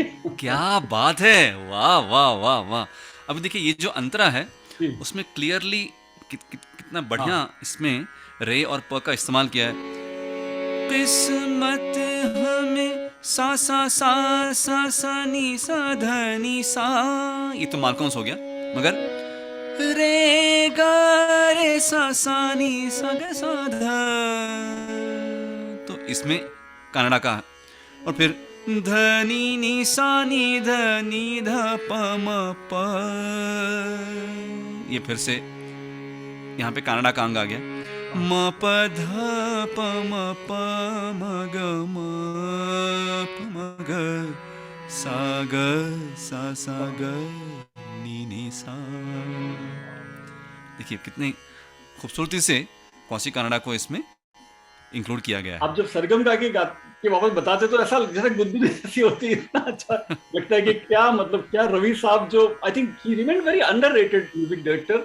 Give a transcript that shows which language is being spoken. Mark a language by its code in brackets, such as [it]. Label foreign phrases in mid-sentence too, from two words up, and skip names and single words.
[hi] क्या बात है, वाह वाह वाह वाह। अब देखिए, ये जो अंतरा है जी, उसमें क्लियरली कितना बढ़िया हाँ, इसमें रे और प का इस्तेमाल किया है। किस्मत हमें सा सा सा सा सा नी सा ध नी सा, ये तो मालकौंस हो गया, मगर रे ग रे सा सा नी सा ग सा ध, तो इसमें कनाडा का। और फिर ध नी नी सा नी ध नी ध प म प, ये फिर से यहाँ पे कनाडा का अंग आ गया। हाँ, म प ध प म प म ग म प म ग सा ग सा ग नी सा। देखिए कितनी खूबसूरती से कौशिक कनाडा को इसमें इंक्लूड किया गया है। आप जब सरगम के वापस बताते तो ऐसा जैसे गुदगुदी जैसी होती है, इतना अच्छा लगता है कि क्या मतलब, क्या रवि साहब, जो [en] I think he remain very underrated music director,